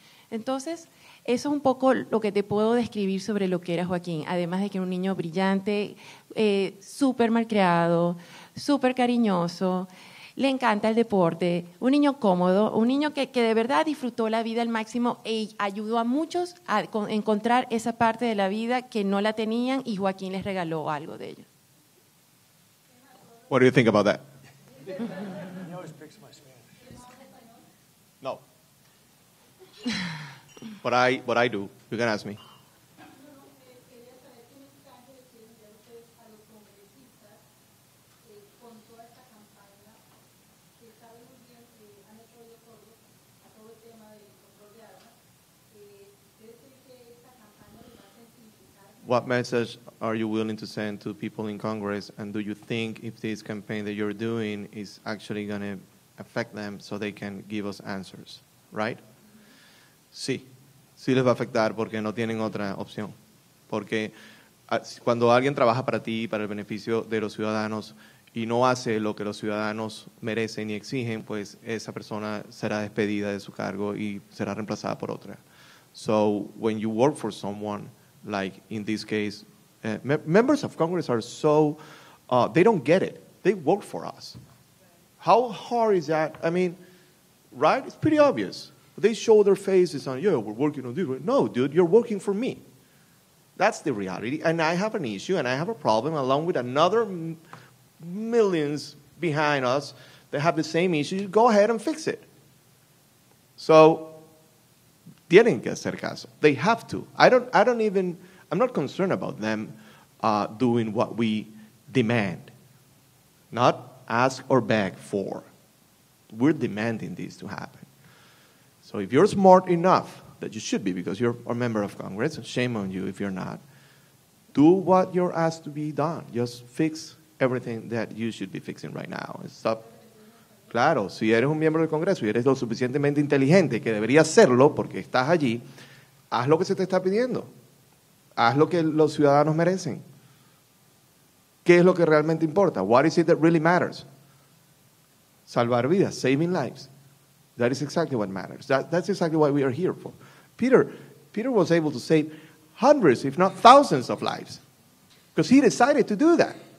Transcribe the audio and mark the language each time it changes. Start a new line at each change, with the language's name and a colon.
Spanish: Entonces, eso es un poco lo que te puedo describir sobre lo que era Joaquín, además de que era un niño brillante, súper malcriado, súper cariñoso, le encanta el deporte, un niño cómodo, un niño que de verdad disfrutó la vida al máximo y ayudó a muchos a encontrar esa parte de la vida que no la tenían, y Joaquín les regaló algo de ello.
English: What do you think about that? No. But I do. You can ask me. What message are you willing to send to people in Congress, and do you think if this campaign that you're doing is actually going to affect them so they can give us answers, right?
Spanish: Sí les va a afectar porque no tienen otra opción. Porque cuando alguien trabaja para ti, para el beneficio de los ciudadanos, y no hace lo que los ciudadanos merecen y exigen, pues esa persona será despedida de su cargo y será reemplazada por otra.
English: So when you work for someone, like in this case, members of Congress are so, they don't get it. They work for us. How hard is that? I mean, right? It's pretty obvious. They show their faces on, yeah, we're working on this. No, dude, you're working for me. That's the reality. And I have an issue and I have a problem along with another millions behind us that have the same issue. Go ahead and fix it.
Spanish: So, tienen que hacer caso.
English: They have to. I'm not concerned about them doing what we demand, not ask or beg for. We're demanding this to happen. So if you're smart enough, that you should be because you're a member of Congress, shame on you if you're not, do what you're asked to be done. Just fix everything that you should be fixing right now. Stop.
Spanish: Claro, si eres un miembro del Congreso y eres lo suficientemente inteligente que deberías serlo porque estás allí, haz lo que se te está pidiendo. Haz lo que los ciudadanos merecen. ¿Qué es lo que realmente importa?
English: What is it that really matters?
Spanish: Salvar vidas,
English: saving lives. That is exactly what matters. That's exactly what we are here for. Peter was able to save hundreds, if not thousands of lives because he decided to do that.